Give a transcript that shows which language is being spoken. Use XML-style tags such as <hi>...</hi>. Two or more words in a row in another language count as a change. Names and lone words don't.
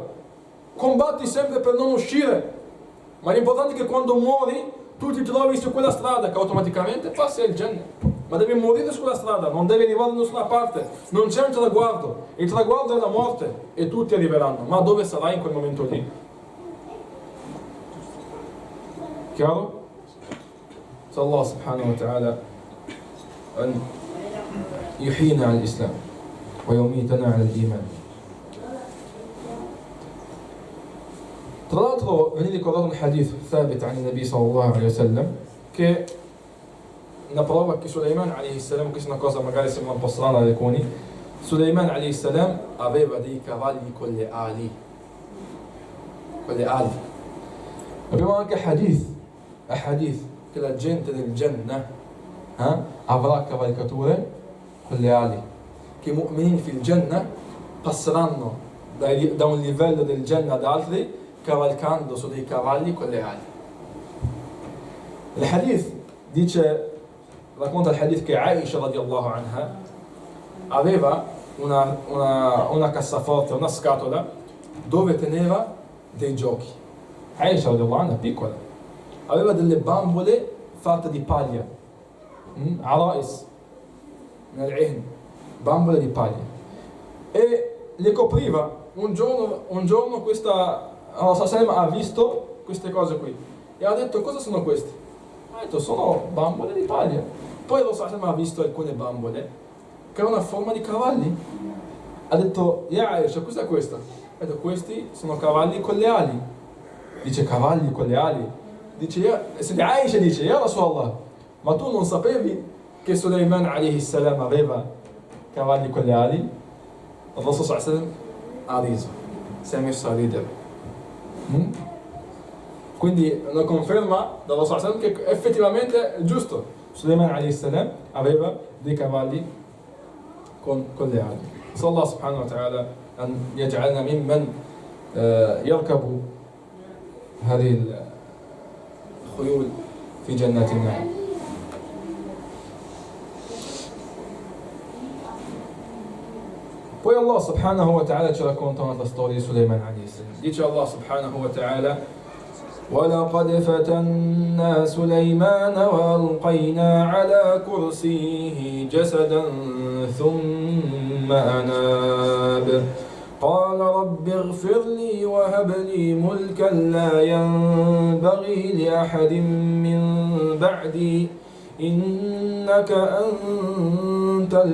<it>Combatti sempre per non uscire, ma l'importante è che quando muori tu ti trovi su quella strada, che automaticamente passi al Jannah. Ma devi morire sulla strada, non devi arrivare da nessuna parte, non c'è un traguardo, il traguardo è la morte e tutti arriveranno, ma dove sarai in quel momento lì? Chiaro? Se</it> <ar>الله سبحانه وتعالى أن يحيينا على الإسلام ويميتنا على الإيمان.</ar> <it>Tra l'altro viene ricordato un</it> <ar>حديث ثابت عن النبي صلى الله عليه وسلم</ar> <it>che una prova che Sulaiman</it> <ar>عليه السلام,</ar> <it>questa è una cosa magari sembra un po' strana ad alcuni, Sulaiman</it> <ar>عليه السلام</ar> <it>aveva dei cavalli con le ali. Con le ali. Abbiamo anche hadith che la gente del Jannah avrà cavalcature con le ali, che i</it> <ar>المؤمنين في الجنة</ar> <it>passeranno da un livello del Jannah ad altri cavalcando su dei cavalli con le ali. Il hadith racconta il hadith che Aisha</it> <ar>رضي الله عنها</ar> <it>aveva una cassaforte, una scatola dove teneva dei giochi. Aisha</it> <ar>رضي الله عنها</ar> <it>piccola aveva delle bambole fatte di paglia,</it> <ar>عرائس من العهن,</ar> <it>bambole di paglia, e le copriva. Un giorno questa Allah ha visto queste cose qui e ha detto: cosa sono queste? Ha detto: sono bambole di paglia. Poi Allah ha visto alcune bambole che avevano forma di cavalli. Ha detto:</it> <ar>يا عائشة,</ar> <it>cos'è questo? Ha detto: questi sono cavalli con le ali. Dice: cavalli con le ali? Dice Aisha dice:</it> <ar>يا رسول الله,</ar> <it>ma tu non sapevi che Sulaiman</it> <ar>عليه السلام</ar> <it>aveva cavalli con le ali? Il Rasul</it> <ar>صلى الله عليه وسلم</ar> <it>ha riso, si è messo a ridere. Quindi una conferma dalla Rasul</it> <ar>صلى الله عليه وسلم</ar> <it>che effettivamente è giusto. Sulaiman</it> <ar>عليه السلام</ar> <it>aveva dei cavalli con le ali.</it> <ar>صلى الله سبحانه وتعالى أن يجعلنا ممن يركب هذه الخيول في جنات النعيم.</ar> <it>Poi</it> <ar>الله سبحانه وتعالى</ar> <it>ci racconta un'altra storia di Sulaiman</it> <ar>عليه السلام. Dice الله سبحانه وتعالى: وَلَقَدْ فَتَنَّا سُلَيْمَانَ وَأَلْقَيْنَا عَلَى كُرْسِيِّهِ جَسَدًا ثُمَّ أَنَابَ قال رب اغفر لي وهب لي ملكا لا ينبغي لأحد من بعدي إنك أنت</ar>